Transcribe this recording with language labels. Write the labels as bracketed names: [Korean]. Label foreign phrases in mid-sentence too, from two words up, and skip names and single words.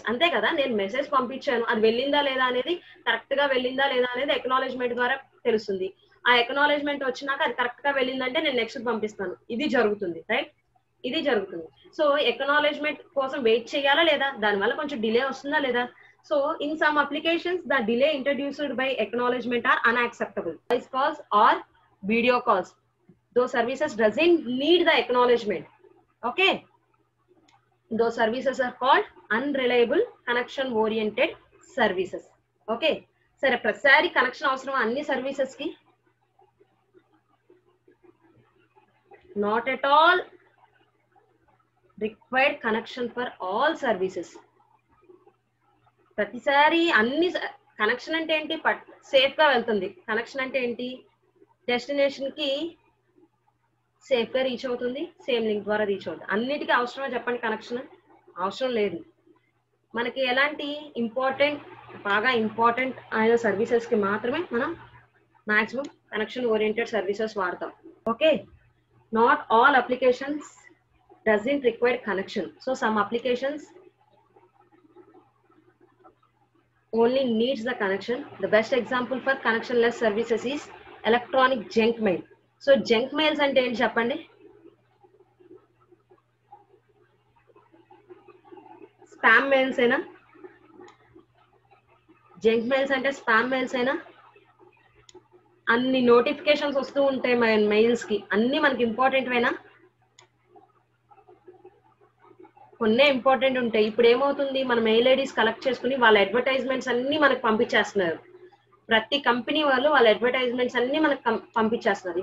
[Telugu] అంతే కదా, నేను మెసేజ్ పంపించాను, అది వెళ్ళిందా లేదా అనేది, కరెక్ట్ గా వెళ్ళిందా లేదా అనేది ఎక్నాలెడ్జ్మెంట్ ద్వారా తెలుస్తుంది. ఆ ఎక్నాలెడ్జ్మెంట్ వచ్చినాక అది కరెక్ట్ గా వెళ్ళిందంటే నేను నెక్స్ట్ పంపిస్తాను. ఇది జరుగుతుంది, రైట్, ఇది జరుగుతుంది. [English] So acknowledgement [Telugu] కోసం వెయిట్ చేయాలా లేదా, దానివల్ల కొంచెం డిలే వస్తుందా లేదా. [English] So in some applications, the delay introduced by acknowledgement are unacceptable. Voice calls or video calls, those services doesn't need the acknowledgement. Okay, those services are called unreliable connection oriented services. [Telugu] Okay, సరే ప్రతిసారి కనెక్షన్ అవసరం అన్ని సర్వీసెస్ కి, [English] not at all required connection for all services. [Telugu] ప్రతిసారి అన్ని కనెక్షన్ అంటే ఏంటి, సేఫ్ గా వెళ్తుంది. కనెక్షన్ అంటే ఏంటి, డెస్టినేషన్ కి సేఫ్ గా రీచ్ అవుతుంది, [English] same link [Telugu] ద్వారా రీచ్ అవుతుంది. అన్నిటికీ అవసరమా చెప్పండి, కనెక్షన్ అవసరం లేదు. మనకి ఎలాంటి బాగా ఇంపార్టెంట్ అయిన సర్వీసెస్ కి మాత్రమే మనం [English] maximum connection oriented services [Telugu] వాడతాం. [English] Okay, not all applications doesn't require connection. So some applications only needs the connection. The best example for connectionless services is electronic junk mail. [Telugu] So [English] junk mails [Telugu] అంటే ఏంటి చెప్పండి, [English] spam mails [Telugu] ena, [English] junk mails [Telugu] ante [English] spam mails [Telugu] ena, అన్ని నోటిఫికేషన్స్ వస్తూ ఉంటాయి మెయిల్స్ కి, అన్ని మనకి ఇంపార్టెంట్ వేనా, కొన్నే ఇంపార్టెంట్ ఉంటాయి. ఇప్పుడు ఏమవుతుంది, మన [English] mail IDs [Telugu] కలెక్ట్ చేసుకుని వాళ్ళ అడ్వర్టైజ్మెంట్స్ అన్ని మనకు పంపించేస్తున్నారు. ప్రతి కంపెనీ వాళ్ళు వాళ్ళ అడ్వర్టైజ్మెంట్స్ అన్ని మనకు పంపించేస్తున్నారు.